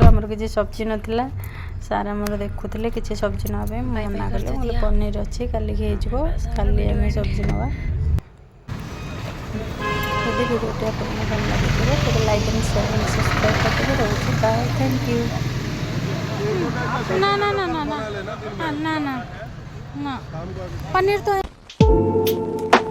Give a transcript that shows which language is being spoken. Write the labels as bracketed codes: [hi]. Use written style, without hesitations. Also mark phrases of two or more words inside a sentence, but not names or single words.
[or] ଆମର କିଛି ସବଜି ନଥିଲା। ସାର୍ ଆମର ଦେଖୁଥିଲେ କିଛି ସବଜି ନେବା ପାଇଁ। ମୁଁ ମନା କଲି, ମୁଁ ପନିର ଅଛି କାଲିକି ହେଇଯିବ, କାଲି ଆମେ ସବଜି ନେବା। ଯଦି ଭିଡ଼ିଓଟି ଆପଣଙ୍କୁ ଭଲ ଲାଗିଥିବ ତେବେ [en] like and share and subscribe [or] କରିଦେବେ। ରହୁଛି ବାଏ, [en] thank you. [hi] ना ना ना ना ना ना ना ना पनीर तो है।